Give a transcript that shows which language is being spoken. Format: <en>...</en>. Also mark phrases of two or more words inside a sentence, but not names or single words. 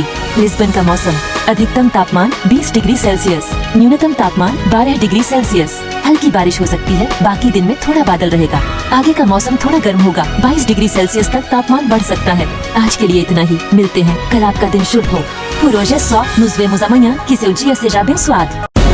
<hi>लिस्बन का मौसम, अधिकतम तापमान 20 डिग्री सेल्सियस, न्यूनतम तापमान 12 डिग्री सेल्सियस। हल्की बारिश हो सकती है, बाकी दिन में थोड़ा बादल रहेगा। आगे का मौसम थोड़ा गर्म होगा, 22 डिग्री सेल्सियस तक तापमान बढ़ सकता है। आज के लिए इतना ही, मिलते हैं, कल आपका दिन शुभ हो।</hi> <pt>Por hoje é só, nos vemos amanhã, que seu dia seja abençoado.</pt>